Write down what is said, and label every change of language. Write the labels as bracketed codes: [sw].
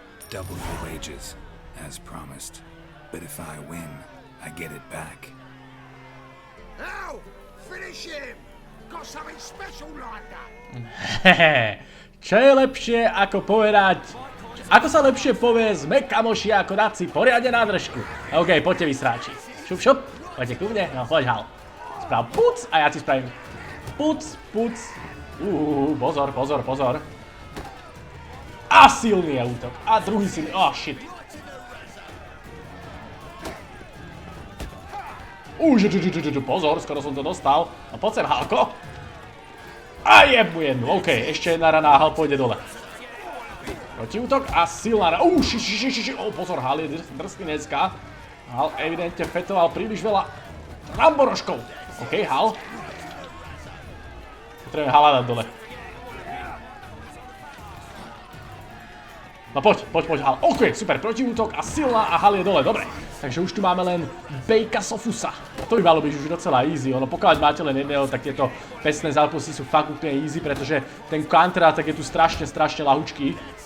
[en] Double your wages, as promised. But if I win, I get it back. Now, finish him! Got something special lined up. [sk] Hehe, čo je lepšie ako povedať... Ako sa lepšie povie, sme kamoši ako dať si poriadne na držku. OK, poďte vysráči. Šup, šup, poďte ku mne, no poď Hal. Sprav puc a ja ti spravím puc, puc. Pozor, pozor, pozor. A silný je útok. A druhý silný, shit. Pozor, skoro som to dostal. No poď sem, Halko. A jeb mu jednu, OK, ešte jedna rana a Hal pôjde dole. Protiútok a silná rana. Pozor, Hal je drsný dneska. Hal evidentne fetoval príliš veľa ramborožkov. OK, Hal. Potrebujem Hala dať dole. No poď, Hal. OK, super, protiútok a silná a Hal je dole, dobre. Takže už tu máme len Bejka Sofusa. To by malo byť už docela easy, pokiaľ máte len jedného, tak tieto pestné zápasy sú fakt úplne easy, pretože ten counter-attack je tu strašne lahučký.